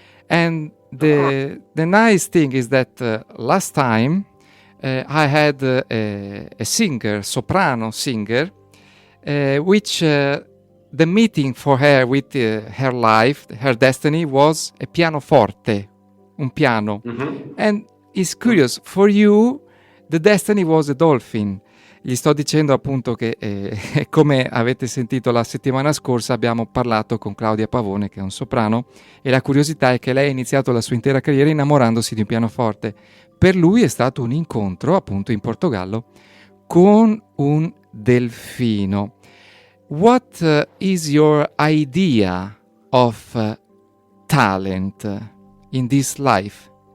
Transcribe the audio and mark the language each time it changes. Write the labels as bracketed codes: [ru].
[en] And the nice thing is that last time I had a singer, soprano singer, which the meeting for her with her life, her destiny was a pianoforte, un piano. Mm-hmm. And it's curious, for you the destiny was a dolphin. [it] Gli sto dicendo appunto che come avete sentito la settimana scorsa abbiamo parlato con Claudia Pavone che è un soprano e la curiosità è che lei ha iniziato la sua intera carriera innamorandosi di un pianoforte. Per lui è stato un incontro appunto in Portogallo con un delfino. [en] What is your idea of talent in this life?